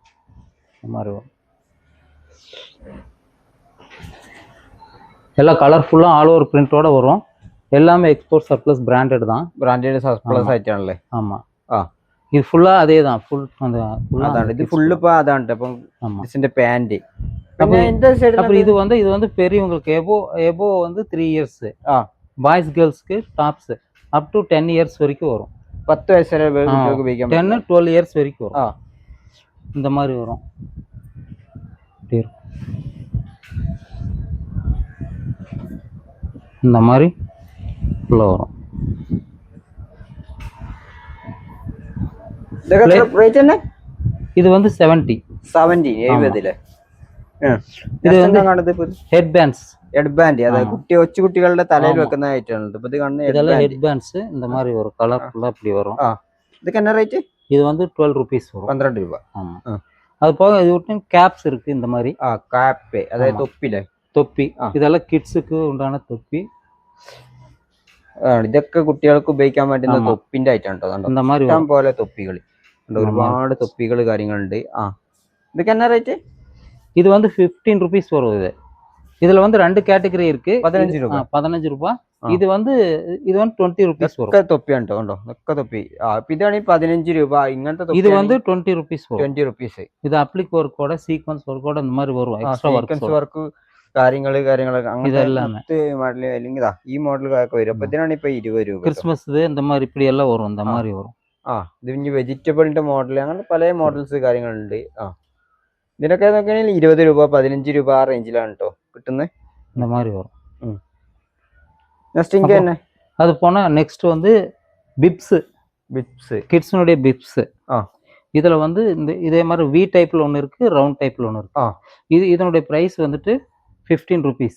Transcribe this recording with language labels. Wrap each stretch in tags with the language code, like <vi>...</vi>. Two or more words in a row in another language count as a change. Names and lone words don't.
<ta>இந்த மாதிரி வரும். எல்லாம் கலர்ஃபுல்லா</ta> <en>all over print</en> <ta>வரும். எல்லாமே</ta> <en>export surplus branded</en> <ta>தான்.</ta> <en>branded surplus</en> <ta>ஆயிட்டானே. ஆமா. இது ஃபுல்லா அதே தான். ஃபுல் அந்த அதான் இது ஃபுல் பா அதான். அப்ப</ta> <ml>ഇതിന്റെ പാന്റ്.</ml> <ta>പിന്നെ இந்த சைடுல அப்புறம் இது வந்து பெரியவங்களுக்கு எபோ வந்து 3 இயர்ஸ்.</ta> <en>boys girls tops up to 10 years</en> <ta>வரைக்கும் வரும். 10 வயசு வரை உபயோகிக்கலாம். 10 12 இயர்ஸ் வரைக்கும் வரும். இந்த மாதிரி வரும். இந்த மாதிரி ஃபுல்லா வரும். இது வந்து 70.</ta> <ml>ഇത്</ml> <en>head bands.</en> <ml>അതായത് കൊച്ചു കുട്ടികളുടെ തലയിൽ വെക്കുന്ന ഐറ്റം.</ml> <ta>இதெல்லாம்</ta> <en>head bands</en> <ta>இந்த மாதிரி ஒரு கலர்ஃபுல்லா இப்படி வரும். இதுக்கு என்ன ரேட்? இது வந்து 12 rupees வரும். 12 ரூபாய். ஆமா. அது போக இது விட்டு கேப்ஸ் இருக்கு இந்த மாதிரி. கேப் அதாவது தொப்பி. இதெல்லாம் கிட்ஸுக்கு உண்டான தொப்பி.</ta> <ml>ഇതൊക്കെ കുട്ടികൾക്ക് ഉപയോഗിക്കാൻ പറ്റുന്ന തൊപ്പിന്റെ ഐറ്റം ഉണ്ടോ?</ml> <ta>இந்த மாதிரி</ta> <ml>പോലെ തൊപ്പികൾ ഒരുപാട് കാര്യങ്ങളുണ്ട്. ഇതൊക്കെ എന്നാ റേറ്റ്?</ml> <ta>இது வந்து 15 rupees வரும். இது இதுல வந்து 2 கேட்டகரி இருக்கு.</ta> <ml>15 രൂപ. 15 രൂപ.</ml> <ta>இது வந்து 20 rupees வரும்.</ta> <ml>തൊപ്പിയാണ് കേട്ടോ, ഒക്കെ തൊപ്പി. അപ്പൊ ഇതാണ് 15 രൂപ. ഇങ്ങനത്തെ</ml> <ta>இது வந்து 20 rupees வரும்.</ta> <ml>20 റുപ്പീസ്.</ml> <ta>இது</ta> <en>applique work sequence work</en> <ta>இந்த மாதிரி வரும். எக்ஸ்ட்ரா</ta> <ml>വർക്ക് കാര്യങ്ങളൊക്കെ</ml> <ta>இதெல்லாமே</ta> <ml>മോഡൽ അല്ലെങ്കിൽ ഈ മോഡലൊക്കെ വരും. അപ്പൊ ഇതിനാണ് ഇപ്പൊ 20 രൂപ.</ml> <ta>கிறிஸ்மஸ் இந்த மாதிரி இப்படி</ta> <ml>എല്ലാം വരും.</ml> <ta>இந்த மாதிரி வரும்.</ta> <ml>ഇത് ഇനി വെജിറ്റബിളിന്റെ മോഡൽ അങ്ങനെ പല മോഡൽസ് കാര്യങ്ങളുണ്ട്. ഇതിനൊക്കെ നോക്കുകയാണെങ്കിൽ 20 രൂപ 15 രൂപ ആ റേഞ്ചിലാണ് കേട്ടോ കിട്ടുന്നത്.</ml> <ta>இந்த மாதிரி வரும். நெக்ஸ்ட் இங்க என்ன? அது போனா நெக்ஸ்ட் வந்து பிப்ஸ் கிட்ஸ்னுடைய பிப்ஸ். இதுல வந்து இந்த இதே மாதிரி</ta> <en>V type</en> <ta>ஒன்று இருக்கு,</ta> <en>round type</en> <ta>ஒன்று இருக்கு. இதனுடைய பிரைஸ் வந்துட்டு 15 rupees.</ta>